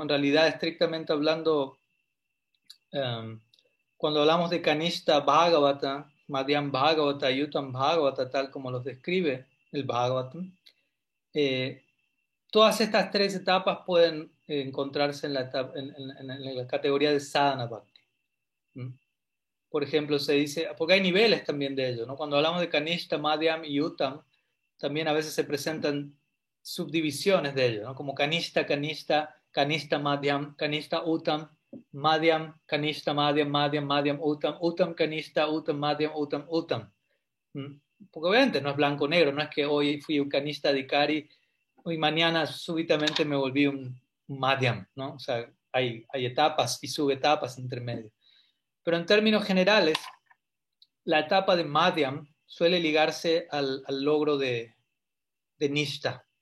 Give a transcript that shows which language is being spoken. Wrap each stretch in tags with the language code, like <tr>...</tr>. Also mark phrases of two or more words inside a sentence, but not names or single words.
<es>En realidad, estrictamente hablando, cuando hablamos de</es> <sa>कनिष्ठ भागवत, मध्यम भागवत</sa> <es>y</es> <sa>उत्तम भागवत,</sa> <es>tal como los describe el Bhagavatam, todas estas 3 etapas pueden encontrarse en la categoría de</es> <sa>साधन भक्ति.</sa> <es>¿Mm? Por ejemplo, se dice, porque hay niveles también de ello, ¿no? Cuando hablamos de</es> <sa>कनिष्ठ, मध्यम</sa> <es>y Uttam, también a veces se presentan subdivisiones de ello, ¿no?</es> <sa>Como कनिष्ठ, कनिष्ठ, कनिष्ठ, मध्यम, कनिष्ठ, उत्तम, मध्यम, कनिष्ठ, मध्यम, मध्यम, मध्यम, उत्तम, उत्तम, कनिष्ठ, उत्तम, मध्यम, उत्तम, उत्तम.</sa> <es>Porque obviamente no es blanco-negro, no es que hoy fui un</es> <sa>कनिष्ठ अधिकारी</sa> <es>y mañana súbitamente me volví un Madhyam, ¿no? O sea, hay etapas y subetapas entre medio. Pero en términos generales, la etapa de Madhyam suele ligarse al logro de Nishta.</es>